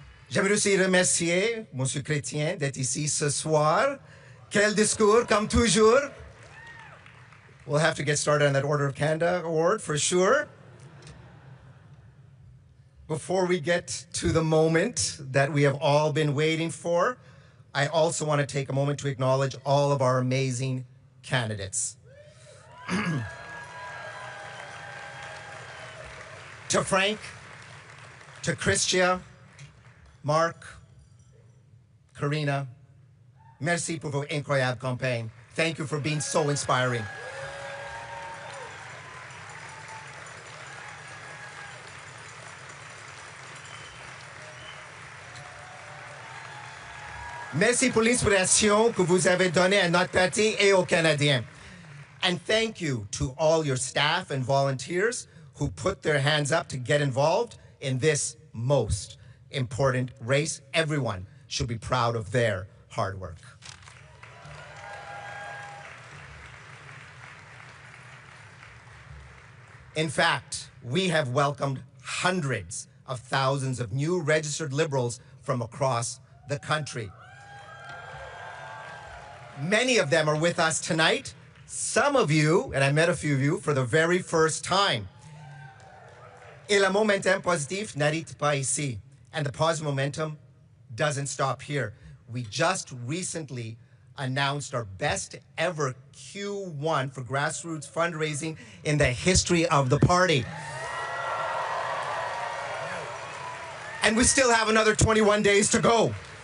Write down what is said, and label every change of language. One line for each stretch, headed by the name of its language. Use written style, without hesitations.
French: J'aimerais aussi remercier Monsieur Chrétien d'être ici ce soir. Quel discours, comme toujours.
English: We'll have to get started on that Order of Canada award for sure. Before we get to the moment that we have all been waiting for, I also want to take a moment to acknowledge all of our amazing candidates.
French: To Frank, to Christia, Mark, Karina, merci pour vos incroyables campagnes.
English: Thank you for being so inspiring.
French: Merci pour l'inspiration que vous avez donnée à notre parti et aux Canadiens.
English: And thank you to all your staff and volunteers who put their hands up to get involved in this most important race. Everyone should be proud of their hard work. In fact, we have welcomed hundreds of thousands of new registered Liberals from across the country. Many of them are with us tonight. Some of you, and I met a few of you, for the very first time.
French: Et le momentum positif n'arrête pas ici.
English: And the positive momentum doesn't stop here. We just recently announced our best ever Q1 for grassroots fundraising in the history of the party. And we still have another 21 days to go.